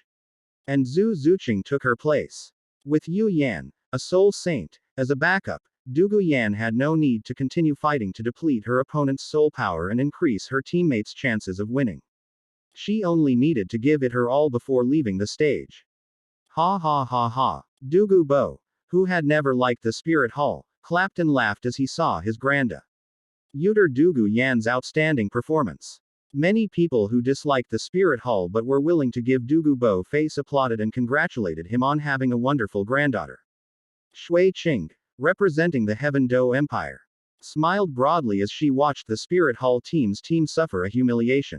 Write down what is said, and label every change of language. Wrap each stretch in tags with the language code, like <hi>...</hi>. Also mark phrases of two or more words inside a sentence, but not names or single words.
<en>And Zhu Zuqing took her place. With Yu Yan, a soul saint, as a backup, Dugu Yan had no need to continue fighting to deplete her opponent's soul power and increase her teammates' chances of winning. She only needed to give it her all before leaving the stage. Ha ha ha ha. Dugu Bo, who had never liked the Spirit Hall, clapped and laughed as he saw his granda. Uter Dugu Yan's outstanding performance. Many people who disliked the Spirit Hall but were willing to give Dugu Bo face applauded and congratulated him on having a wonderful granddaughter. Shui Qing, representing the Heaven Do Empire, smiled broadly as she watched the Spirit Hall team suffer a humiliation.</en>